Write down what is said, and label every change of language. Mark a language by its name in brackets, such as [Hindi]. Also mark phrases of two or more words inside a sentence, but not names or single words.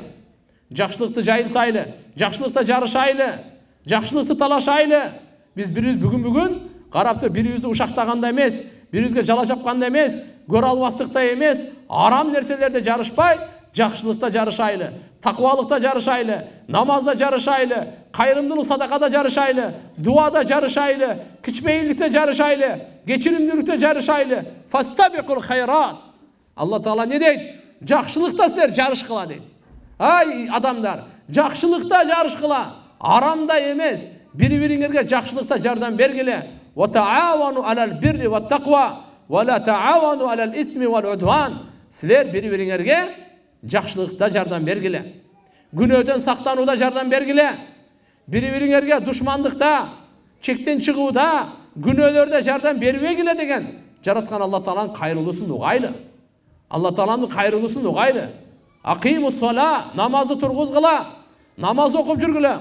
[Kyrgyz] Жакшылыкты жайылтайлы, жакшылыкта жарышайлы, жакшылыкты талашайлы. Биз бирибиз бүгүн карапты бирибизди ушактаганда эмес, бирибизге жала жапканда эмес, көрө албастыкта эмес, арам нерселерде жарышпай, жакшылыкта жарышайлы, такыбалыкта жарышайлы, намазда жарышайлы, кайрымдуулук садакада жарышайлы, дуада жарышайлы, кичмейилдикте жарышайлы, кечиримдүүлүктө жарышайлы. [Arabic] فاستبقوا الخيرات. [Kyrgyz] Алла Таала не дейт? Жакшылыкта силер жарыш кыла дейт. Ай адамдар, жакшылыкта жарыш кыла, арамда эмес. Бири-бириңерге жакшылыкта жардам бергиле. [Arabic] وتعاونوا على البر والتقوى ولا تعاونوا على الإثم والعدوان. [Kyrgyz] Силер бири-бириңерге жакшылыкта жардам бергиле. Күнөөдөн сактанууда жардам бергиле. Бири-бириңерге душмандыкта, чектен чыгууда, күнөөлөрдө жардам бербегиле деген жараткан Алла Тааланын кайрылуусун угайлы. Алла Тааланын кайрылуусун угайлы. [Arabic] أقيموا الصلاة, [Kyrgyz] намазды тургузгыла, намаз окуп жүргүлө.